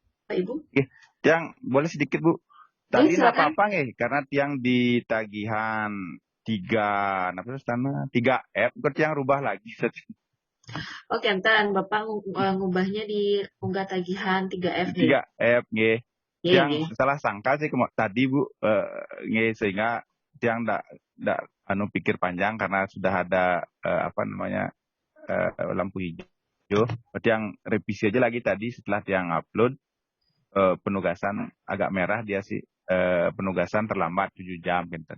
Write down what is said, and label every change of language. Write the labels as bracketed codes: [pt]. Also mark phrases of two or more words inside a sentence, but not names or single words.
[id] Bapak Ibu? Tiang boleh sedikit Bu. Tadi silakan. nggak apa-apa nggih karena tiang di tagihan 3 F berarti yang rubah lagi. Oke, ntar Bapak ngubahnya di unggah tagihan 3F nih. 3F nggih. Nggih, Tiang nggih. salah sangka sih tadi Bu nggih sehingga tiang ndak pikir panjang karena sudah ada lampu hijau. Tiang revisi aja lagi tadi setelah tiang upload penugasan agak merah dia sih penugasan terlambat 7 jam gitu.